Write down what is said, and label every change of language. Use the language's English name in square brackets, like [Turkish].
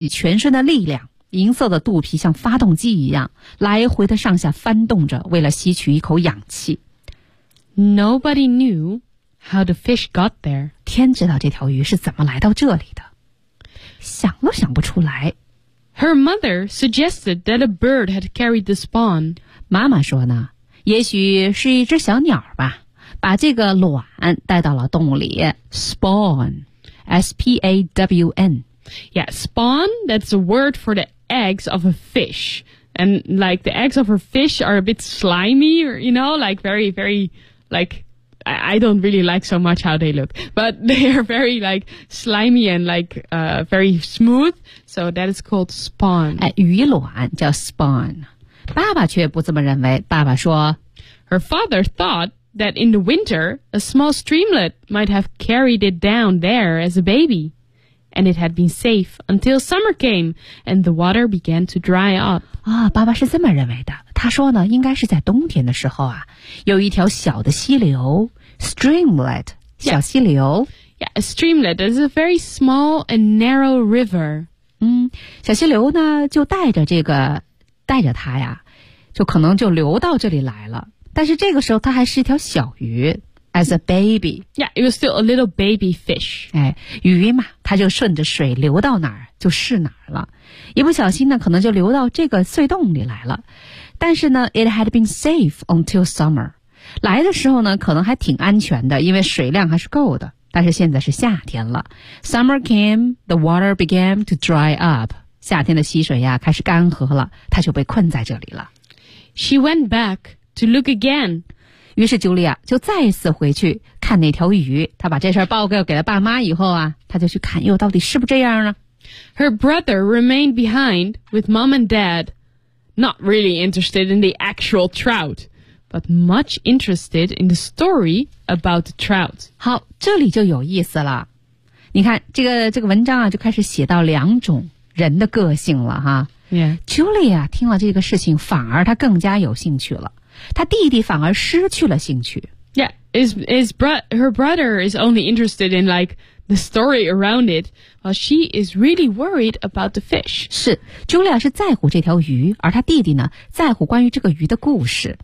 [Chinese] 以全身的力量，银色的肚皮像发动机一样，来回的上下翻动着，为了吸取一口氧气。 [English] Nobody knew how the fish got there. [Chinese] 天知道这条鱼是怎么来到这里的，想都想不出来。 [English] Her mother suggested that a bird had carried the spawn. [Chinese] 妈妈说呢，也许是一只小鸟吧，把这个卵带到了洞里。 [English] Spawn, S-P-A-W-N. Yeah, spawn, that's a word for the eggs of a fish. And like the eggs of a fish are a bit slimy, or, you know, like very, very, like, I don't really like so much how they look. But they are very like slimy and like, very smooth. So that is called spawn. [Chinese] 鱼卵叫 spawn. 爸爸却不这么认为。爸爸说 [English] Her father thoughtthat in the winter, a small streamlet might have carried it down there as a baby. And it had been safe until summer came, and the water began to dry up. [Chinese] 啊，爸爸是这么认为的。他说呢，应该是在冬天的时候啊，有一条小的溪流 ,streamlet, 小溪流。 [English] Yeah, a streamlet is a very small and narrow river. [Chinese] 嗯，小溪流呢，就带着这个，带着它呀，就可能就流到这里来了。但是这个时候它还是一条小鱼 [English] as a baby. Yeah, it was still a little baby fish. [Chinese] 哎，鱼嘛，它就顺着水流到哪儿就是哪儿了。一不小心呢，可能就流到这个隧洞里来了。但是呢 [English] it had been safe until summer. [Chinese] 来的时候呢，可能还挺安全的，因为水量还是够的。但是现在是夏天了。 [English] Summer came, the water began to dry up. [Chinese] 夏天的溪水呀开始干涸了，它就被困在这里了。 [English] She went backTo look again. [Chinese] 于是 Julia 就再次回去看那条鱼。她把这事报告给了爸妈以后啊，她就去看又到底是不是这样呢。 [English] Her brother remained behind with mom and dad, not really interested in the actual trout, but much interested in the story about the trout. [Chinese] 好，这里就有意思了。你看这个文章啊，就开始写到两种人的个性了哈。 [English] Yeah. [Chinese] Julia 听了这个事情，反而她更加有兴趣了。他弟弟反而失去了兴趣。 [English] Yeah, her brother is only interested in like the story around it, while she is really worried about the fish. [Chinese] 是 ，Julia 是在乎这条鱼，而他弟弟呢，在乎关于这个鱼的故事。